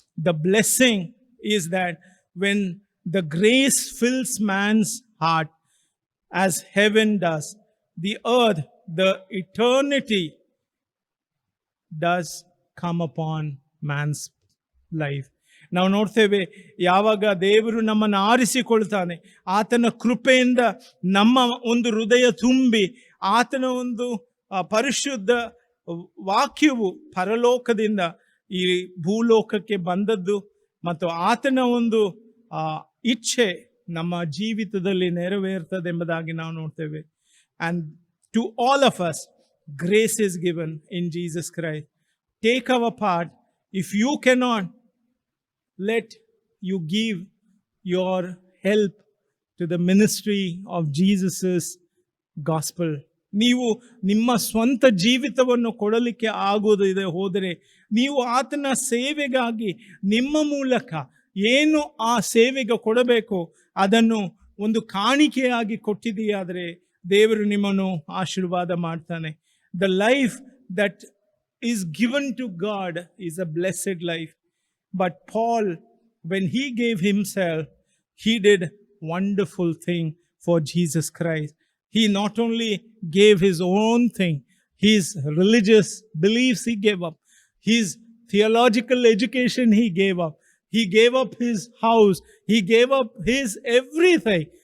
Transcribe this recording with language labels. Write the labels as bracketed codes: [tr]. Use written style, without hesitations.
[en] The blessing is that when the grace fills man's heart as heaven does, the earth, the eternity does come upon man's life. [kn] ನಾವು ನೋಡ್ತೇವೆ, ಯಾವಾಗ ದೇವರು ನಮ್ಮನ್ನು ಆರಿಸಿಕೊಳ್ತಾನೆ, ಆತನ ಕೃಪೆಯಿಂದ ನಮ್ಮ ಒಂದು ಹೃದಯ ತುಂಬಿ ಆತನ ಒಂದು ಪರಿಶುದ್ಧ ವಾಕ್ಯವು ಪರಲೋಕದಿಂದ ಈ ಭೂಲೋಕಕ್ಕೆ ಬಂದದ್ದು ಮತ್ತು ಆತನ ಒಂದು ಇಚ್ಛೆ ನಮ್ಮ ಜೀವಿತದಲ್ಲಿ ನೆರವೇರ್ತದೆಂಬುದಾಗಿ ನಾವು ನೋಡ್ತೇವೆ. [en] And to all of us, grace is given in Jesus Christ. Take our part. If you cannot, let you give your help to the ministry of Jesus' gospel. [kn] ನೀವು ನಿಮ್ಮ ಸ್ವಂತ ಜೀವಿತವನ್ನು ಕೊಡಲಿಕ್ಕೆ ಆಗೋದಿದೆ ಹೋದರೆ, ನೀವು ಆತನ ಸೇವೆಗಾಗಿ ನಿಮ್ಮ ಮೂಲಕ ಏನು ಆ ಸೇವೆಗೆ ಕೊಡಬೇಕು ಅದನ್ನು ಒಂದು ಕಾಣಿಕೆಯಾಗಿ ಕೊಟ್ಟಿದೆಯಾದರೆ ದೇವರು ನಿಮ್ಮನ್ನು ಆಶೀರ್ವಾದ ಮಾಡ್ತಾನೆ. [en] The life that is given to God is a blessed life. But Paul, when he gave himself, he did wonderful thing for Jesus Christ. He not only gave his own thing, his religious beliefs he gave up, his theological education he gave up, he gave up his house, he gave up his everything.